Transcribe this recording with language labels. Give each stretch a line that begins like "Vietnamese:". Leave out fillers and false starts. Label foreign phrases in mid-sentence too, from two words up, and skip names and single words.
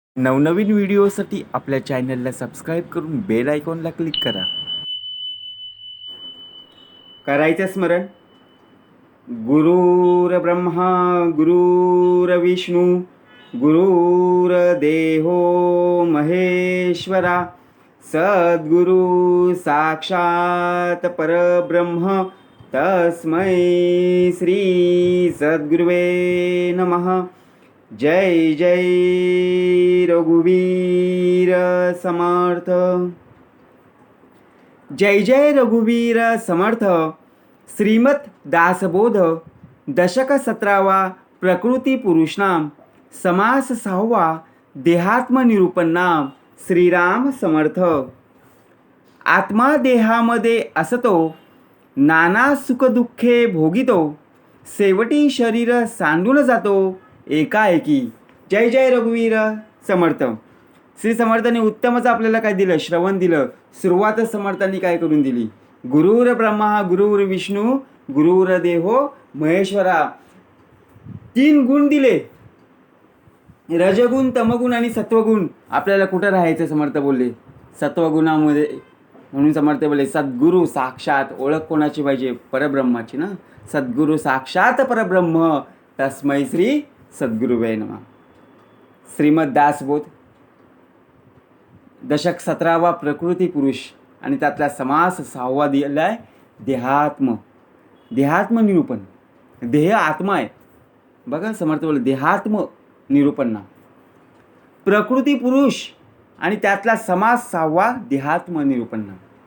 Marathi: नवनवीन व्हिडिओसाठी आपल्या चॅनलला सबस्क्राईब करून बेल आयकॉनला क्लिक करा. करायचं स्मरण.
Sanskrit: गुरुर ब्रह्मा गुरुर विष्णू गुरुर देहो महेश्वरा सद्गुरु साक्षात परब्रह्म तस्मै श्री सद्गुरुवे नमः.
Marathi: जय जय रघुवीर समर्थ. जय जय रघुवीर समर्थ. श्रीमद दासबोध दशक 17वा प्रकृती पुरुष नाम समास 6वा देहात्म निरूपण नाम श्रीराम समर्थ. आत्मा देहामध्ये असतो नाना सुखदुःखे भोगितो शेवटी शरीर सांडून जातो एकाएकी. जय जय रघुवीर समर्थ. श्री समर्थांनी उत्तमच आपल्याला काय दिलं? श्रवण दिलं. सुरुवातच समर्थांनी काय करून दिली?
Sanskrit: गुरुर ब्रह्मा गुरुर विष्णू गुरुर देहो महेश्वरा.
Marathi: 3 गुण दिले, रजगुण तमगुण आणि सत्वगुण. आपल्याला कुठं राहायचं? समर्थ बोलले सत्वगुणामध्ये. म्हणून समर्थ बोलले
Sanskrit: सद्गुरु साक्षात.
Marathi: ओळख कोणाची पाहिजे? परब्रह्माची ना.
Sanskrit: सद्गुरु साक्षात परब्रह्म तस्मै श्री सद्गुरुवे नमः.
Marathi: श्रीमद दासबोध दशक 17वा प्रकृती पुरुष आणि त्यातला समास 6वा दिलाय देहात्म. देहात्म निरूपण. देह आत्मा आहे बघा. समर्थ बोलले देहात्म निरूपण ना. प्रकृती पुरुष आणि त्यातला समास 6वा देहात्म निरूपण ना.